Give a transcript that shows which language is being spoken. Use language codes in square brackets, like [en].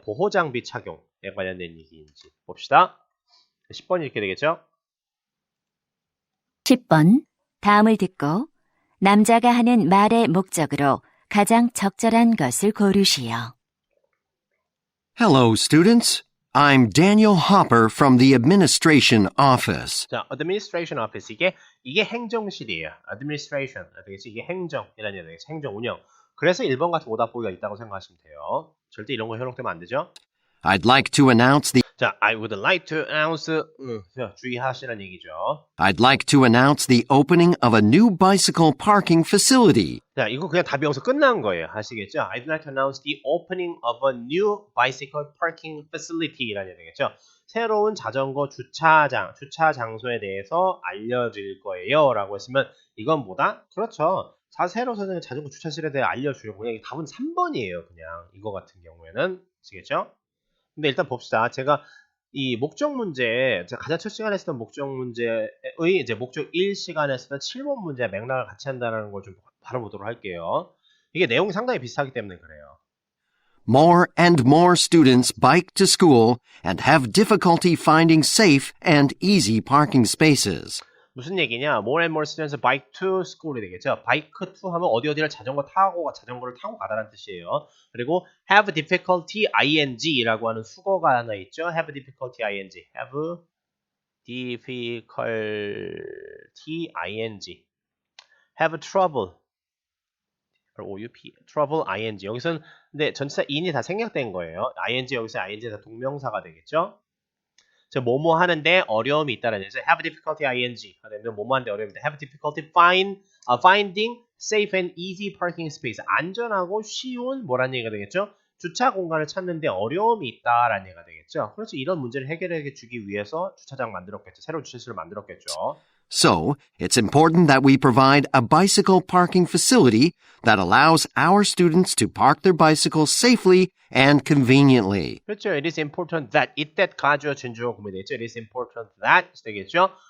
[ko] 보호 장비 착용에 관련된 얘기인지 봅시다. 10번이 이렇게 되겠죠? 10번. 다음을 듣고 남자가 하는 말의 목적으로 가장 적절한 것을 고르시오. [en] Hello, students. I'm Daniel Hopper from the Administration Office. [ko] 자, Administration Office 이게 행정실이에요. Administration 되겠지? 이게 행정이라는 얘기죠. 행정 운영. 그래서 1번 같은 오답 보기가 있다고 생각하시면 돼요. 절대 이런 거 현혹되면 안 되죠. [en] I'd like to announce the [ko] 자, [en] I would like to announce [ko] 주의하시라는 얘기죠. [en] I'd like to announce the opening of a new bicycle parking facility. [ko] 자, 이거 그냥 답이 여기서 끝난 거예요. 아시겠죠? [en] I'd like to announce the opening of a new bicycle parking facility라는 얘기겠죠. [ko] 새로운 자전거 주차 장소에 대해서 알려드릴 거예요. 라고 했으면 이건 뭐다? 그렇죠. 새로 선생님 자전거 주차실에 대해 알려주려고 그냥 답은 3번이에요. 그냥 이거 같은 경우에는 아시겠죠? 근데 일단 봅시다. 제가 이 목적 문제, 제가 가장 첫 시간에 했던 목적 문제의 이제 목적 1 시간에 했던 7번 문제 맥락을 같이 한다는 걸 좀 바라보도록 할게요. 이게 내용이 상당히 비슷하기 때문에 그래요. [en] More and more students bike to school and have difficulty finding safe and easy parking spaces. [ko] 무슨 얘기냐? [en] More and more students bike to school이 되겠죠. [ko] bike to 하면 어디를 자전거를 타고 가다라는 뜻이에요. 그리고 [en] have difficulty ing [ko] 라고 하는 수거가 하나 있죠. [en] have difficulty ing. have difficulty ing. have trouble. trouble ing. [ko] 여기서는 근데 전치사 in이 다 생략된 거예요. ing 여기서 ing 다 동명사가 되겠죠. 저 뭐뭐 하는데 어려움이 있다라는 얘기죠. [en] have difficulty ing. [ko] 그러면 뭐뭐 하는데 어려움이 있다. [en] have difficulty finding safe and easy parking space. [ko] 안전하고 쉬운 뭐라는 얘기가 되겠죠. 주차 공간을 찾는데 어려움이 있다라는 얘기가 되겠죠. 그래서 이런 문제를 해결해 주기 위해서 주차장 만들었겠죠. 새로운 주차실을 만들었겠죠. [en] So, it's important that we provide a bicycle parking facility that allows our students to park their bicycles safely and conveniently. [ko] 그렇죠. [en] It is important that [ko] 이때 가주어 진주어 구문이 되겠죠. It is important that 되겠죠.